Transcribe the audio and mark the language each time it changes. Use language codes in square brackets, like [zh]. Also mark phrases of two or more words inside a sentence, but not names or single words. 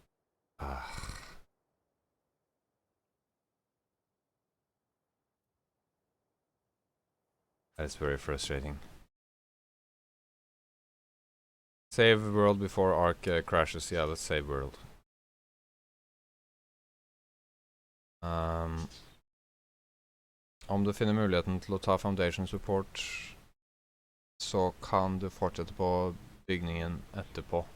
[en] That's very frustrating. Save world before ARK crashes. Yeah, let's save world. [no] Om du finner muligheten til å ta [en] foundation support, [no] så kan du fortsette på bygningen etterpå.